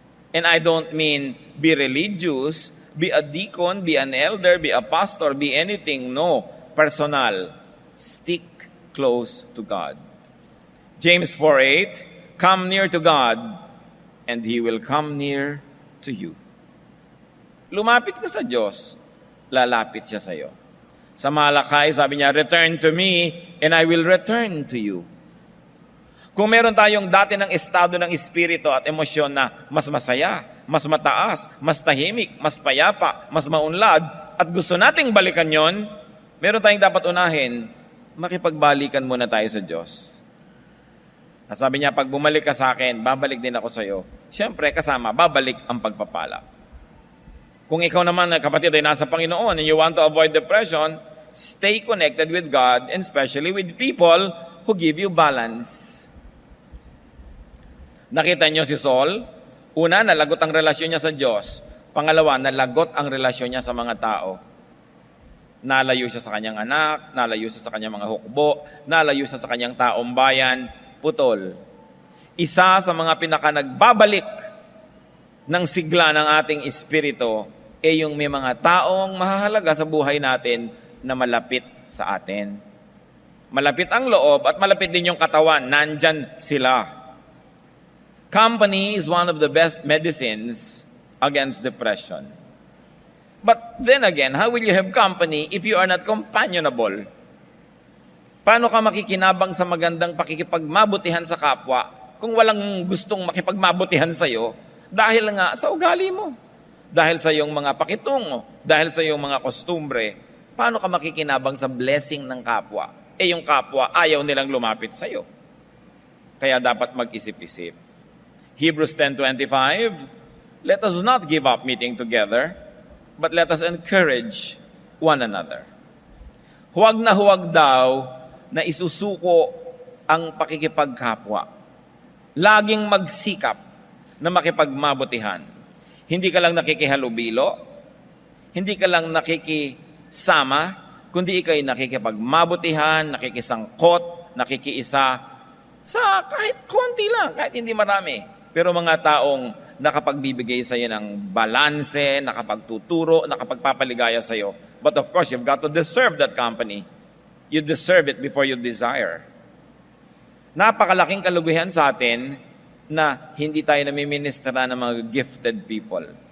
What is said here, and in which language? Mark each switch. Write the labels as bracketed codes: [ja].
[en] And I don't mean be religious, be a deacon, be an elder, be a pastor, be anything. No, personal. Stick close to God. James 4:8, come near to God, and He will come near to you. [tl] Lumapit ka sa Diyos, lalapit siya sa iyo. Sa Malakay, sabi niya, [en] return to me, and I will return to you. [tl] Kung meron tayong dati ng estado ng espiritu at emosyon na mas masaya, mas mataas, mas tahimik, mas payapa, mas maunlad, at gusto nating balikan yon, meron tayong dapat unahin, makipagbalikan muna tayo sa Diyos. At sabi niya, pag bumalik ka sa akin, babalik din ako sa iyo. Siyempre, kasama, babalik ang pagpapala. Kung ikaw naman, kapatid, ay nasa Panginoon [en] and you want to avoid depression, stay connected with God and especially with people who give you balance. [tl] Nakita niyo si Saul? Una, nalagot ang relasyon niya sa Diyos. Pangalawa, nalagot ang relasyon niya sa mga tao. Nalayo siya sa kanyang anak, nalayo siya sa kanyang mga hukbo, nalayo siya sa kanyang taong bayan, putol. Isa sa mga pinaka-nagbabalik ng sigla ng ating espiritu ay yung may mga taong mahahalaga sa buhay natin na malapit sa atin. Malapit ang loob at malapit din yung katawan. Nandyan sila. [en] Company is one of the best medicines against depression. But then again, how will you have company if you are not companionable? [tl] Paano ka makikinabang sa magandang pakikipagmabutihan sa kapwa kung walang gustong makipagmabutihan sa iyo dahil nga sa ugali mo, dahil sa iyong mga pakitungo, dahil sa iyong mga kostumbre? Paano ka makikinabang sa blessing ng kapwa? Yung kapwa ayaw nilang lumapit sa iyo. Kaya dapat mag-isip-isip. [en] Hebrews 10:25, let us not give up meeting together, but let us encourage one another. [tl] Huwag na huwag daw na isusuko ang pakikipagkapwa. Laging magsikap na makipagmabutihan. Hindi ka lang nakikihalubilo, hindi ka lang nakikisama, kundi ikay nakikipagmabutihan, nakikisangkot, nakikiisa sa kahit konti lang, kahit hindi marami. Pero mga taong nakapagbibigay sa iyo ng balanse, nakapagtuturo, nakapagpapaligaya sa iyo. [en] But of course, you've got to deserve that company. You deserve it before you desire. [tl] Napakalaking kaluguhan sa atin na hindi tayo namiministra ng mga [en] gifted people.